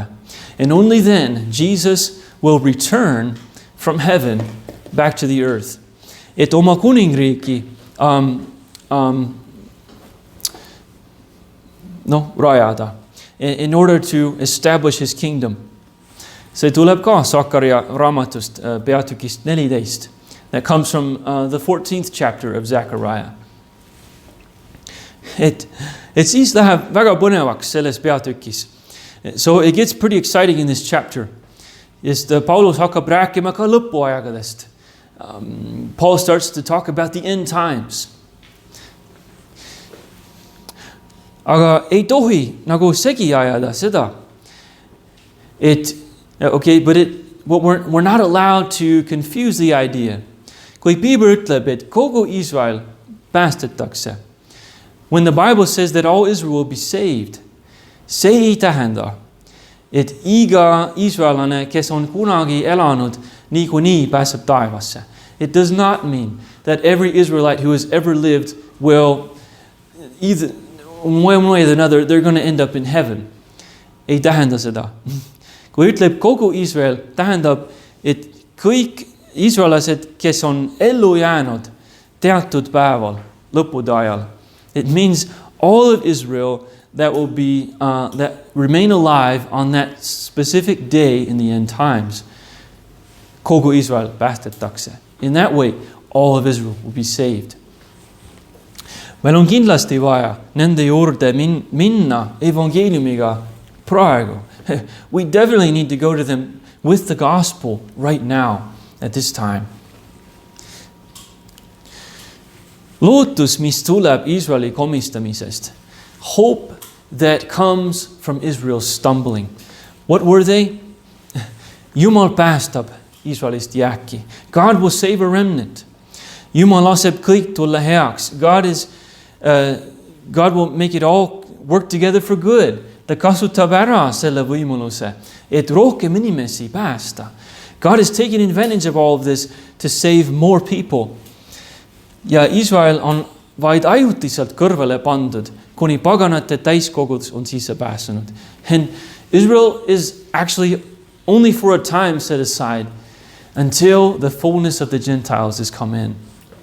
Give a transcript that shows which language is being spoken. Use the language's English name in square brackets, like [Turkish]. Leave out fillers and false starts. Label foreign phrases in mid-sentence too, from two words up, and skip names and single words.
[English] And only then Jesus will return from heaven back to the earth. [Estonian] Et oma kuningriiki rajada. [English] In order to establish his kingdom. [Estonian] See tuleb ka Sakkaria raamatust peatükist 14. [English] That comes from the 14th chapter of Zechariah. [Estonian] Et siis läheb väga põnevaks selles peatükis. [English] So it gets pretty exciting in this chapter. [Estonian] Sest Paulus hakkab rääkima ka lõpuaegadest. [English] Paul starts to talk about the end times. [Estonian] Aga ei tohi nagu segi ajada seda. [English] But we're not allowed to confuse the idea. [Estonian] Kui Piibel ütleb, et kogu Iisrael päästetakse, [English] when the Bible says that all Israel will be saved, [Estonian] see ei tähenda, et iga iisraelane, kes on kunagi elanud, niikuinii pääseb taevasse. [English] It does not mean that every Israelite who has ever lived will either one way or another, they're going to end up in heaven. [Estonian] Ei tähenda seda. Kui ütleb kogu Iisrael, tähendab, et kõik iisraelased, kes on ellu jäänud teatud päeval, lõppude ajal. [English] It means all of Israel that will be that remain alive on that specific day in the end times. [Estonian] Kogu Iisrael päästetakse. [English] In that way, all of Israel will be saved. [Estonian] Meil on kindlasti vaja nende juurde minna evangeeliumiga praegu. [English] We definitely need to go to them with the gospel right now at this time. [Estonian] Lootus, mis tuleb Iisraeli komistamisest. [English] Hope that comes from Israel's stumbling. What were they? [Estonian] Jumal päästab Iisraelist jääki. [English] God will save a remnant. [Estonian] Jumal laseb kõik tulla heaks. [English] God will make it all work together for good. [Estonian] Ta kasutab ära selle võimaluse, et rohkem inimesi päästa. [English] God is taking advantage of all of this to save more people. [Estonian] Ja Iisrael on vaid ajutiselt kõrvale pandud, kuni paganate täiskogud on sisse pääsenud. [English] And Israel is actually only for a time set aside until the fullness of the Gentiles has come in.